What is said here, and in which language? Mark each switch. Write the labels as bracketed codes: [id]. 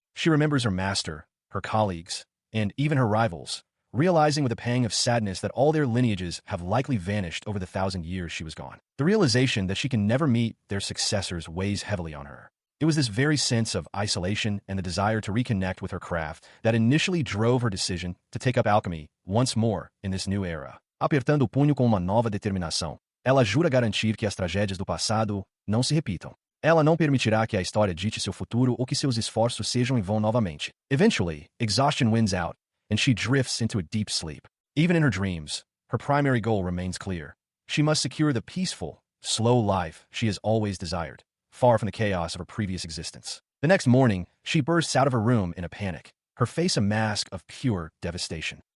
[en] She remembers her master, her colleagues, and even her rivals, realizing with a pang of sadness that all their lineages have likely vanished over the 1,000 years she was gone. The realization that she can never meet their successors weighs heavily on her. It was this very sense of isolation and the desire to reconnect with her craft that initially drove her decision to take up alchemy once more in this new era. [pt] Apertando o punho com uma nova determinação, ela jura garantir que as tragédias do passado não se repitam. Ela não permitirá que a história dite seu futuro ou que seus esforços sejam em vão novamente. [en] Eventually, exhaustion wins out, and she drifts into a deep sleep. Even in her dreams, her primary goal remains clear. She must secure the peaceful, slow life she has always desired, far from the chaos of her previous existence. The next morning, she bursts out of her room in a panic, her face a mask of pure devastation.